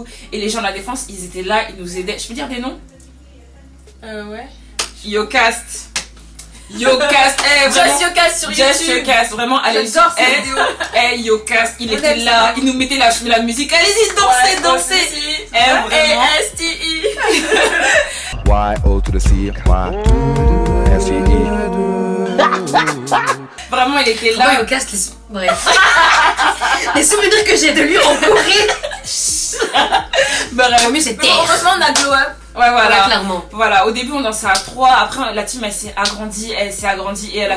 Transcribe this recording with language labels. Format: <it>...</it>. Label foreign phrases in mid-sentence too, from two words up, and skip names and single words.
<fr>Et les gens de la défense, ils étaient là, ils nous aidaient. Je peux dire des noms? Ouais. Yocast. Yocast, vraiment. Just Yocast sur Just YouTube. Yocast, vraiment, allez. J'adore cette vidéo. Yocast, il On était aime là, ça. il nous mettait la musique. Allez-y, dansez, dansez. Vraiment. A-S-T-I.</fr> <en>Y-O to the C, Y to the S-E-E.</en> <fr>Vraiment, il était Là là. au casque bref. Les souvenirs que j'ai de lui en Corée. Bref. Au mieux c'est Mais terre. heureusement on a</fr> <en>glow up.</en> <fr>Ouais, Voilà, voilà. clairement. Voilà, au début on dansait à 3, après la team elle s'est agrandie et elle a</fr>